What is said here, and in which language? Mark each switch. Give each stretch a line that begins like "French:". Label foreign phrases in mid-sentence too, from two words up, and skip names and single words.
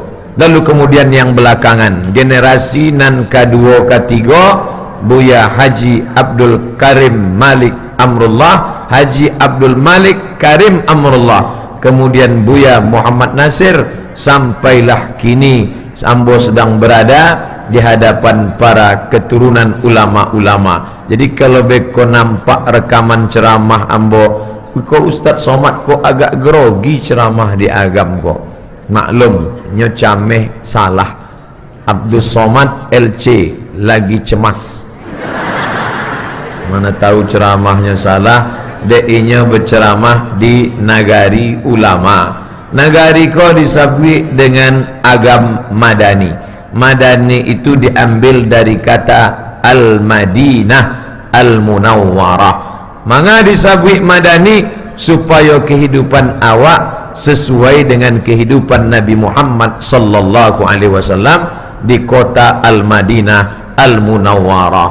Indonesian: Lalu kemudian yang belakangan, generasi nan kedua ketiga, Buya Haji Abdul Karim Malik Amrullah, Haji Abdul Malik Karim Amrullah. Kemudian Buya Muhammad Nasir, sampailah kini ambo sedang berada di hadapan para keturunan ulama-ulama.
Minangkabau: Jadi kalau beko nampak rekaman ceramah ambo, kok Ustaz Somad kok agak grogi ceramah di agam kok, maklum nyo cameh salah.
Indonesian: Abdul Somad LC lagi cemas, mana tahu ceramahnya salah. Deinya berceramah di Nagari Ulama.
Minangkabau: Nagari ko disabui dengan agam Madani.
Indonesian: Madani itu diambil dari kata Al-Madinah Al-Munawwarah. Maka disabui Madani supaya kehidupan awak sesuai dengan kehidupan Nabi Muhammad
Arabic: صلى الله عليه وسلم
Indonesian: di kota Al-Madinah Al-Munawwarah.